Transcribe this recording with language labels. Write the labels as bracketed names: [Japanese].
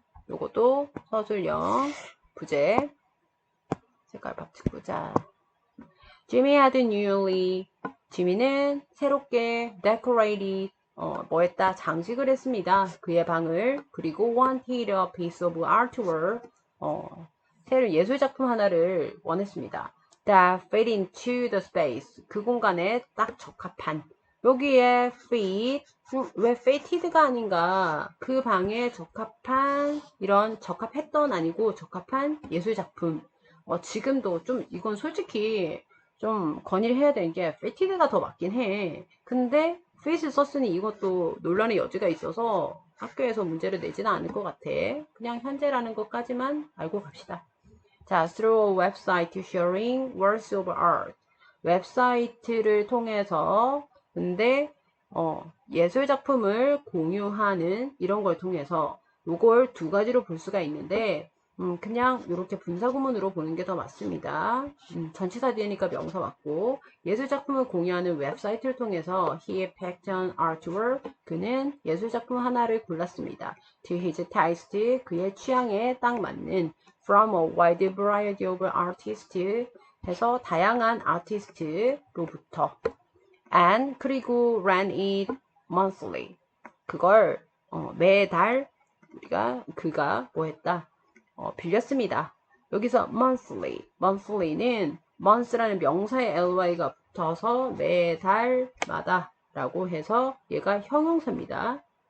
[Korean] 요것도 서술형 부제. 색깔 바꾸자. [English] Jimmy had newly, [Korean] 지미는 새롭게 [English] decorated, [Korean] 뭐 했다? 장식을 했습니다. 그의 방을. 그리고 [English] wanted a piece of artwork, [Korean] 새로 예술작품 하나를 원했습니다. [English] That fit into the space, [Korean] 그 공간에 딱 적합한. 여기에 fit, 왜 fited가 아닌가? 그 방에 적합한, 이런 적합했던 아니고 적합한 예술작품. 지금도 좀, 이건 솔직히 좀 건의를 해야 되는 게 fited가 더 맞긴 해. 근데 fit을 썼으니 이것도 논란의 여지가 있어서 학교에서 문제를 내지는 않을 것 같아. 그냥 현재라는 것까지만 알고 갑시다. [English] 자, through a website sharing works of art. [Korean] 웹사이트를 통해서, 근데 예술 작품을 공유하는 이런 걸 통해서 요걸 두 가지로 볼 수가 있는데, 그냥 이렇게 분사구문으로 보는 게 더 맞습니다. 전치사 뒤에니까 명사 맞고, 예술작품을 공유하는 웹사이트를 통해서 [English] he picked an artwork, [Korean] 그는 예술작품 하나를 골랐습니다. [English] To his taste, [Korean] 그의 취향에 딱 맞는 [English] from a wide variety of artists, [Korean] 해서 다양한 아티스트로부터 and 그리고 [English] ran it monthly [Korean] 그걸 매달 그가 뭐 했다 빌렸습니다. 여기서 monthly는 month라는 명사에 ly가 붙어서 매달마다 라고 해서 얘가 형용사입니다.